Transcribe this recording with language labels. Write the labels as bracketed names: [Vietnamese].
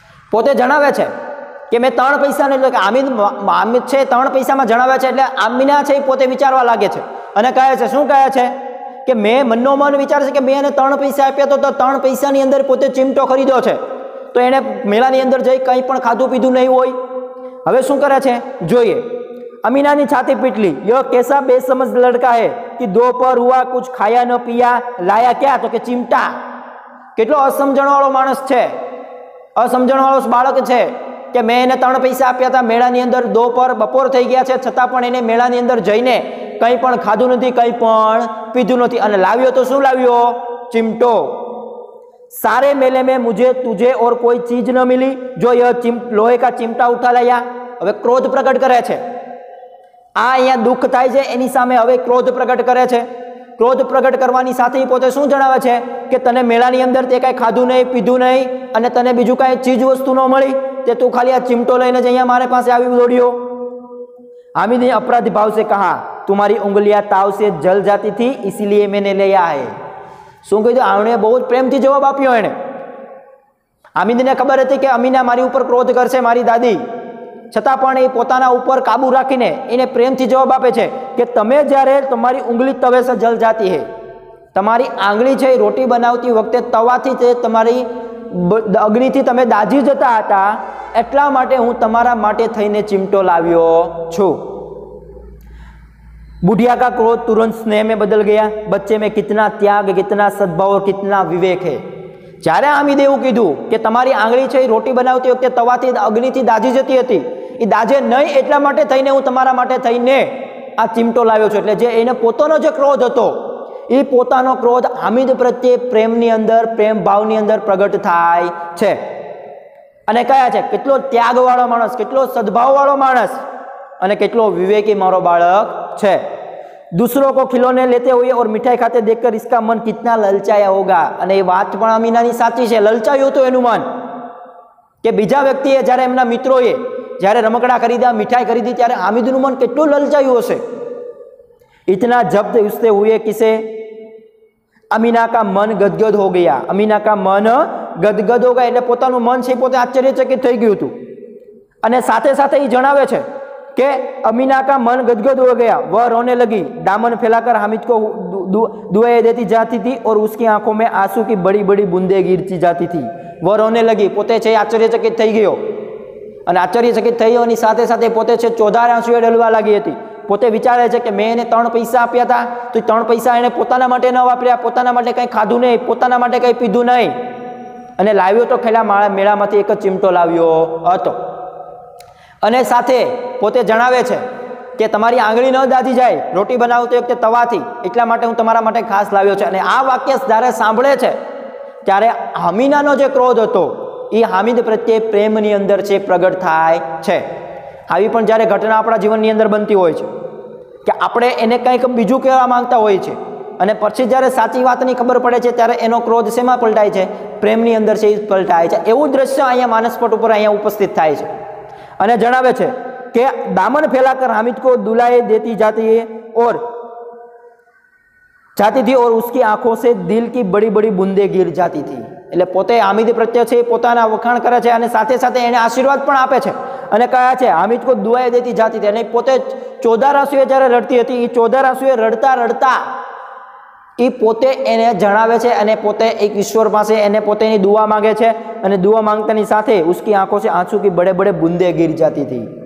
[Gujarati] પોતે જણાવે છે કે મેં 3 પૈસાને એટલે કે હામિદ છે 3 પૈસામાં જણાવે છે એટલે આમીના છે એ પોતે વિચારવા લાગે છે અને કહે છે, શું કહે છે કે મેં મનનો મન વિચારે છે કે મેં એને 3 પૈસા આપ્યા તો 3 પૈસાની અંદર પોતે ચિમટો ખરીદ્યો છે, તો એને મેળાની અંદર જઈ કંઈ પણ ખાધું પીધું નહીં હોય। હવે શું કરે છે જોઈએ। [Hindi] अमीना ने छाती पीट ली। यह कैसा बेसमझ लड़का है कि दोपहर हुआ कुछ खाया न पिया, लाया क्या? तो के चिमटा। [Gujarati] કેટલો અસમજણવાળો માણસ છે, અસમજણવાળો બાળક છે કે મેં એને 3 પૈસા આપ્યા હતા મેળાની અંદર, બપોર થઈ ગયા છે છતાં પણ એને મેળાની અંદર જઈને કંઈ પણ ખાધું નથી, કંઈ પણ પીધું નથી અને લાવ્યો તો શું લાવ્યો? ચિમટો। [Hindi] सारे मेले में मुझे तुझे और कोई चीज न मिली जो यह लोहे का चिमटा उठा लाया। [Gujarati] હવે ક્રોધ પ્રગટ કરે છે। આ અહીંયા દુઃખ થાય છે એની સામે હવે ક્રોધ પ્રગટ કરે છે। ક્રોધ પ્રગટ કરવાની સાથે પોતે શું જણાવે છે કે તને મેળાની અંદર તે કાંઈ ખાધું નહીં, પીધું નહીં અને તને બીજું કાંઈ ચીજ વસ્તુ ન મળી, તે તું ખાલી આ ચિમટો લઈને જ અહીંયા મારે પાસે આવી દોડ્યો। [Hindi] हामिद ने अपराधी भाव से कहा, तुम्हारी उंगलियां ताव से जल जाती थी इसीलिए मैंने लिया है। [Gujarati] શું કીધું? આણે બહુ જ પ્રેમથી જવાબ આપ્યો એને। હામિદને ખબર હતી કે અમીના મારી ઉપર ક્રોધ કરશે, મારી દાદી, છતાં પણ એ પોતાના ઉપર કાબુ રાખીને એને પ્રેમથી જવાબ આપે છે કે તમે જ્યારે તમારી ઉંગલી [Hindi] તવે સે જલ જાતી હૈ, [Gujarati] તમારી આંગળી છે રોટી બનાવતી વખતે તવાથી તે તમારી અગ્નિથી તમે દાજી જતા હતા, એટલા માટે હું તમારા માટે થઈને ચિમટો લાવ્યો છું। [Hindi] बुढ़िया का क्रोध तुरंत स्नेह में बदल गया। बच्चे में कितना त्याग, कितना सद्भाव और कितना विवेक है। [Gujarati] જ્યારે હામિદે એવું કીધું કે તમારી આંગળી છે એ રોટી બનાવતી વખતે તવાથી અગ્નિથી દાજી જતી હતી, એ દાજે નહીં એટલા માટે થઈને હું તમારા માટે થઈને આ ચિમટો લાવ્યો છું। એટલે જે એને પોતાનો જે ક્રોધ હતો એ પોતાનો ક્રોધ હામિદ પ્રત્યે પ્રેમની અંદર, પ્રેમ ભાવની અંદર પ્રગટ થાય છે અને કયા છે કેટલો ત્યાગવાળો માણસ, કેટલો સદ્ભાવવાળો માણસ અને કેટલો વિવેકી મારો બાળક છે। [Hindi] दूसरों को खिलौने लेते हुए और मिठाई खाते देखकर इसका मन कितना ललचाया होगा। [Gujarati] અને એ વાત પણ અમીનાની સાચી છે, લલચાયું હતું એનું મન કે બીજા વ્યક્તિએ જ્યારે એમના મિત્રોએ જ્યારે રમકડા ખરીદ્યા, મીઠાઈ ખરીદી, ત્યારે હામિદનું મન કેટલું લલચાયું હશે। [Hindi] इतना जब्त उससे हुए किसे अमीना का मन गदगद हो गया। अमीना का मन गदगद हो गया [Gujarati] એટલે પોતાનું મન છે પોતે આશ્ચર્યચકિત થઈ ગયું હતું અને સાથે સાથે એ જણાવે છે [Hindi] कि अमीना का मन गदगद हो गया। वह रोने लगी, दामन फैलाकर हामिद को दुआएं देती जाती थी और उसकी आंखों में आंसू की बड़ी बड़ी बूंदें गिरती जाती थी। वह रोने लगी, [Gujarati] પોતે છે આશ્ચર્યચકિત થઈ ગયો અને આશ્ચર્યચકિત થઈઓની સાથે સાથે પોતે છે ચોધાર આંસુએ ઢળવા લાગી હતી। પોતે વિચારે છે કે મેં એને 3 પૈસા આપ્યા હતા, તો 3 પૈસા એને પોતાના માટે ન વાપર્યા, પોતાના માટે કંઈ ખાધું નહીં, પોતાના માટે કંઈ પીધું નહીં, અને લાવ્યો તો ખેલા મેળામાંથી એક જ ચીમટો લાવ્યો હતો. અને સાથે પોતે જણાવે છે કે તમારી આંગળી ન દાજી જાય રોટી બનાવતી વખતે તવાથી, એટલા માટે હું તમારા માટે ખાસ લાવ્યો છે. અને આ વાક્ય જ્યારે સાંભળે છે ત્યારે હામિનાનો જે ક્રોધ હતો એ હામિદ પ્રત્યે પ્રેમની અંદર છે પ્રગટ થાય છે. આવી પણ જ્યારે ઘટના આપણા જીવનની અંદર બનતી હોય છે કે આપણે એને કંઈક બીજું કહેવા માંગતા હોય છે, અને પછી જ્યારે સાચી વાતની ખબર પડે છે ત્યારે એનો ક્રોધ શેમાં પલટાય છે? પ્રેમની અંદર છે એ પલટાય છે. એવું દ્રશ્ય અહીંયા માનસપટ ઉપર અહીંયા ઉપસ્થિત થાય છે. અને જણાવે છે કે [Hindi] દામન ફેલાકર हामिद को दुलाए देती जाती है और जाती थी और उसकी आंखों से दिल की बड़ी बड़ी बूंदे गिर जाती थी. [Gujarati] એટલે પોતે હામિદ પ્રત્યે છે પોતાના વખાણ કરે છે, અને સાથે સાથે એને આશીર્વાદ પણ આપે છે, અને કહે છે [Hindi] हामिद को दुआए देती जाती थी. [Gujarati] અને પોતે ચોધાર આંસુએ જ્યારે રડતી હતી, એ ચોધાર આંસુએ રડતા રડતા એ પોતે એને જણાવે છે, અને પોતે એક ઈશ્વર પાસે એને પોતેની દુઆ માંગે છે, અને દુઆ માંગતાની સાથે [Hindi] उसकी आंखों से आंसू की बड़े बड़े बूंदे गिर जाती थी.